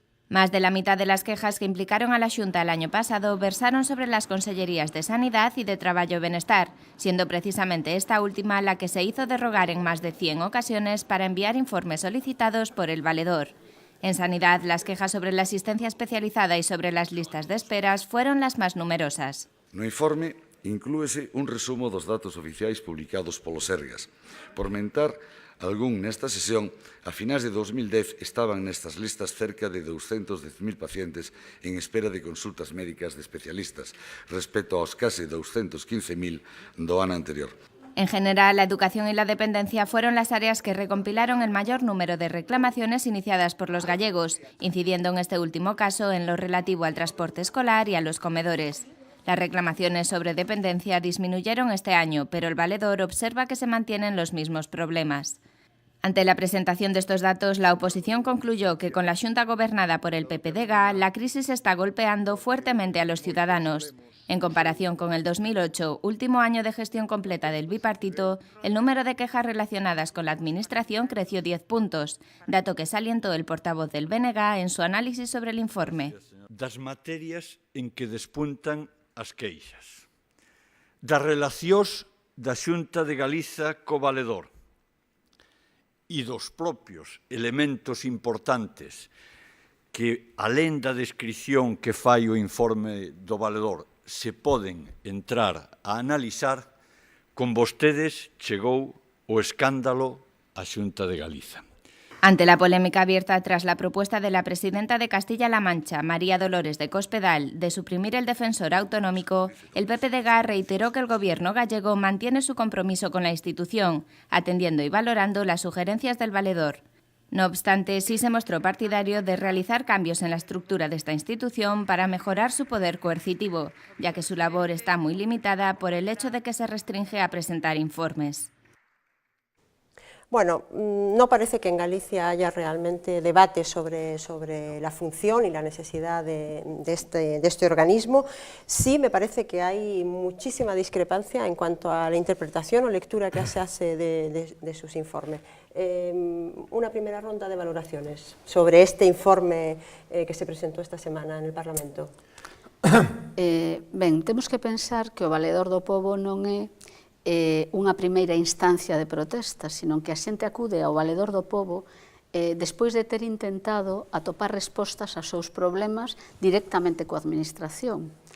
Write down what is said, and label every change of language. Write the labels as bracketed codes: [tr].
[es] Más de la mitad de las quejas que implicaron a la Xunta el año pasado versaron sobre las consellerías de Sanidad y de Traballo y Benestar, siendo precisamente esta última la que se hizo derrogar en más de 100 ocasiones para enviar informes solicitados por el valedor. En Sanidad, las quejas sobre la asistencia especializada y sobre las listas de esperas fueron las más numerosas. [gl] No informe inclúese un resumo dos datos oficiais publicados polo Sergas. Por mentar algún nesta sesión, a finais de 2010 estaban nestas listas cerca de 210.000 pacientes en espera de consultas médicas de especialistas, respecto aos case 215.000 do ano anterior. [es] En general, la educación y la dependencia fueron las áreas que recompilaron el mayor número de reclamaciones iniciadas por los gallegos, incidiendo en este último caso en lo relativo al transporte escolar y a los comedores. Las reclamaciones sobre dependencia disminuyeron este año, pero el valedor observa que se mantienen los mismos problemas. Ante la presentación de estos datos, la oposición concluyó que con la Xunta gobernada por el PPDG, la crisis está golpeando fuertemente a los ciudadanos. En comparación con el 2008, último año de gestión completa del bipartito, el número de quejas relacionadas con la Administración creció 10 puntos, dato que salientó el portavoz del BNG en su análisis sobre el informe. [gl] Das materias en que despuntan as queixas, das relacións da Xunta de Galiza co valedor e dos propios elementos importantes que, alén da descrición que fai o informe do valedor, se poden entrar a analizar, con vostedes chegou o escándalo á Xunta de Galiza. [es] Ante la polémica abierta tras la propuesta de la presidenta de Castilla-La Mancha, María Dolores de Cospedal, de suprimir el defensor autonómico, el PPDG reiteró que el gobierno gallego mantiene su compromiso con la institución, atendiendo y valorando las sugerencias del valedor. No obstante, sí se mostró partidario de realizar cambios en la estructura de esta institución para mejorar su poder coercitivo, ya que su labor está muy limitada por el hecho de que se restringe a presentar informes. Bueno, no parece que en Galicia haya realmente debate sobre la función y la necesidad de este organismo. Sí me parece que hay muchísima discrepancia en cuanto a la interpretación o lectura que se hace de sus informes. Una primera ronda de valoraciones sobre este informe que se presentó esta semana en el Parlamento. [gl] Ben, temos que pensar que o Valedor do Pobo non é unha primeira instancia de protesta, sino que a xente acude ao Valedor do Pobo despois de ter intentado atopar respostas aos seus problemas directamente coa administración.